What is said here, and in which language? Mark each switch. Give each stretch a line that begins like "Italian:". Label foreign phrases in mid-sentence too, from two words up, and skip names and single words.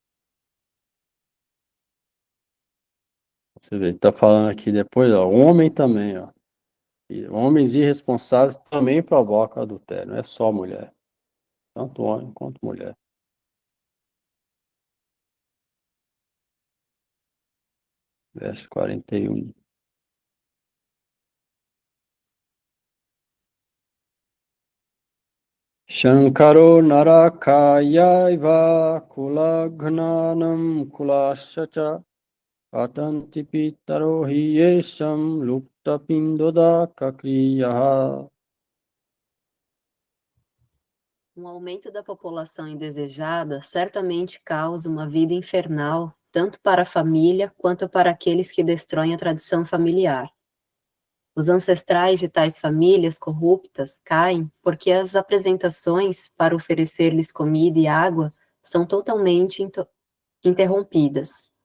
Portuguese: Você vê, está falando aqui depois, ó, homem também, ó. E homens irresponsáveis também provocam adultério, não é só mulher, tanto homem quanto mulher. Verso 41.
Sanskrit: संकरो नरकायैव कुलघ्नानां कुलस्य च पतन्ति पितरो हि एषां लुप्त पिण्डोदक क्रियाः.
Portuguese: Um aumento da população indesejada certamente causa uma vida infernal, tanto para a família quanto para aqueles que destroem a tradição familiar. Os ancestrais de tais famílias corruptas caem porque as apresentações para oferecer-lhes comida e água são totalmente interrompidas.